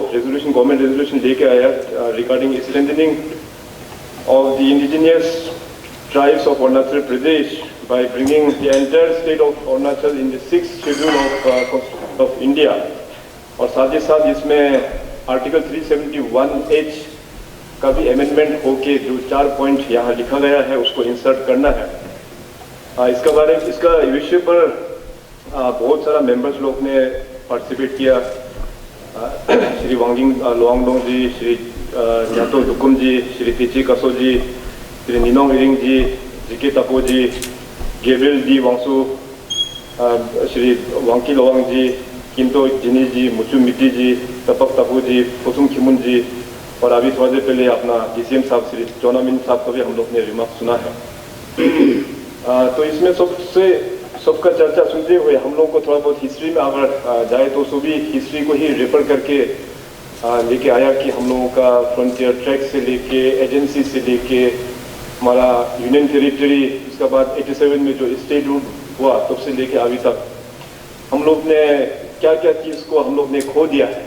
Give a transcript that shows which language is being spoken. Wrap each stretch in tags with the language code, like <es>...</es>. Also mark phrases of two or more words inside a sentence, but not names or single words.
<en>resolution, government resolution</en> <hi>लेके आया</hi> <en>regarding strengthening of the indigenous tribes of Arunachal Pradesh by bringing the entire state of Arunachal in the 6th schedule of India,</en> <hi>और साथ ही साथ इसमें आर्टिकल 371H का भी अमेंडमेंट होके जो 4 पॉइंट यहाँ लिखा गया है उसको इंसर्ट करना है। इसका विषय पर बहुत सारा मेंबर्स लोग ने पार्टिसिपेट किया। श्री वांगिंग लोवांगडोंग जी, श्री न्यातो दुकुम जी, श्री तिची कसो जी, श्री निनोंग इरिंग जी, जिके तपो जी, गेब्रियल डी वांगसू, श्री वांकी लोवांग जी, किंतो जिनी जी, मुचु मिट्टी जी, तपक तपू जी, पुसुम खिमुन जी, और अभी थोड़ी देर पहले अपना DCM साहब श्री चौनामिन साहब का भी हम लोग ने रिमार्क सुना है। तो इसमें सबका चर्चा सुनते हुए हम लोग को थोड़ा बहुत हिस्ट्री में अगर जाए तो सभी हिस्ट्री को ही रेफर करके लेके आया कि हम लोगों का</hi> <en>frontier track</en> <hi>से लेके एजेंसी से लेके हमारा</hi> <en>union territory,</en> <hi>उसके बाद 87 में जो</hi> <en>state route</en> <hi>हुआ तब से लेके अभी तक हम लोग ने क्या क्या चीज़ को हम लोग ने खो दिया है।</hi>